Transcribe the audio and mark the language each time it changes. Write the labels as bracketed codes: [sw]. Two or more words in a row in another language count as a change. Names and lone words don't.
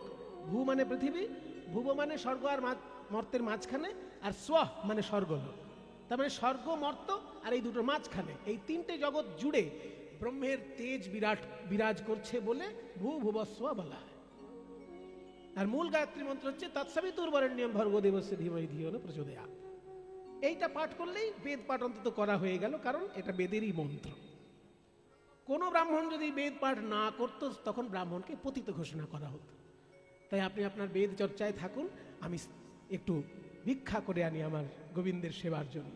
[bn] ভূ মানে পৃথিবী, ভুব মানে স্বর্গ আর মর্তের মাঝখানে, আর স্ব মানে স্বর্গলোক। তার মানে স্বর্গ, মর্ত আর এই দুটোর মাঝখানে এই 3টে জগৎ জুড়ে ব্রহ্মের তেজ বিরাজ করছে বলে ভূভুবস্ব বলা হয়। আর মূল গায়ত্রী মন্ত্র হচ্ছে [sa] তৎসবিতুর্বরেণ্যম ভর্গো দেবস্য ধীমহি ধিয়ো ন প্রচোদয়াৎ। [bn] এইটা পাঠ করলেই বেদ পাঠ অন্তত করা হয়ে গেল, কারণ এটা বেদেরই মন্ত্র। কোনো ব্রাহ্মণ যদি বেদ পাঠ না করত তখন ব্রাহ্মণকে পতিত ঘোষণা করা হতো। তাই আপনি আপনার বেদ চর্চায় থাকুন, আমি একটু ভিক্ষা করে আনি আমার গোবিন্দের সেবার জন্য।